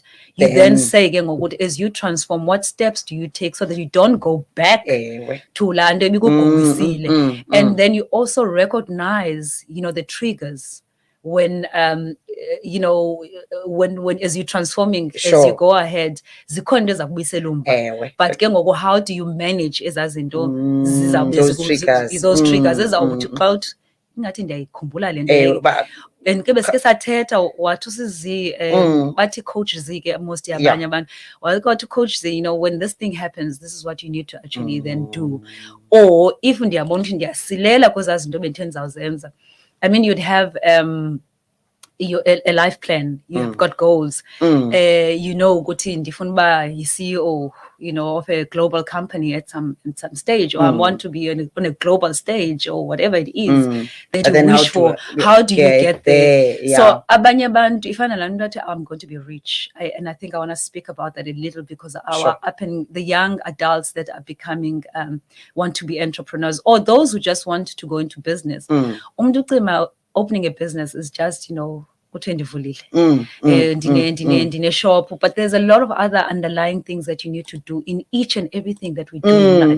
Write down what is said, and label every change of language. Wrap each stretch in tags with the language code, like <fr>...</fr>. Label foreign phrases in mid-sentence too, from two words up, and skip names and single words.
<en>You then say again, as you transform, what steps do you take so that you don't go back to land and then you also recognize, the triggers when when as you're transforming, as you go ahead, but how do you manage those triggers and</en> <xh>ke besike sathetha wathi usizi bathi coach Z ke most yabanye abantu wathi coach Z,</xh> <en>when this thing happens, this is what you need to actually then do.</en> <xh>Or if ndiyabona ukuthi ndiyasilela kwezaa zinto bendithe ndizawuzenza,</xh> <en>I mean, you'd have a life plan. You've got goals.</en> <xh>Ukuthi ndifuna uba yi-CEO,</xh> <en>of a global company at some stage, or I want to be on a global stage, or whatever it is that you wish for. How do you get there? Yeah. So</en> <xh>abanye abantu ifana laa nto athi</xh> <en>I'm going to be rich, and I think I want to speak about that a little because the young adults that are becoming want to be entrepreneurs, or those who just want to go into business. Opening a business is just, ndine shop, but there's a lot of other underlying things that you need to do in each and everything that we do in life.</en>